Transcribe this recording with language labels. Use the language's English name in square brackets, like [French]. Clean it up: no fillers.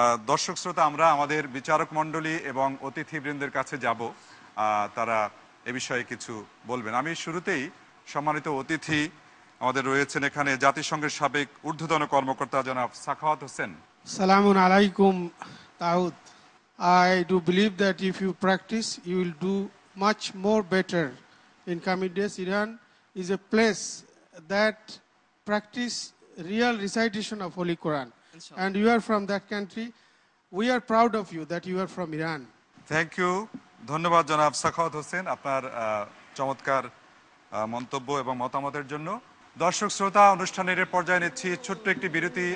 [Bangla] দর্শক শ্রোতা, আমরা আমাদের বিচারক মণ্ডলী এবং অতিথিবৃন্দের কাছে যাব, তারা এ বিষয়ে কিছু বলবেন। আমি শুরুতেই সম্মানিত অতিথি আমাদের রয়েছেন এখানে জাতিসংঘের সাবেক ঊর্ধ্বতন কর্মকর্তা জনাব Sakhawat Hossain. [English] Assalamu alaikum, Taud. I do believe that if you practice, you will do much more better. In coming days, Iran is a place that practice real recitation of Holy Quran. And you are from that country. We are proud of you that you are from Iran. Thank you, [Bangla] ধন্যবাদ জনাব সাখাওয়াত হোসেন আপনার চমৎকার মন্তব্য এবং মতামতের জন্য। দর্শক শ্রোতা, অনুষ্ঠানের পর্যায়ে নিচ্ছি ছোট্ট একটি বিরতি।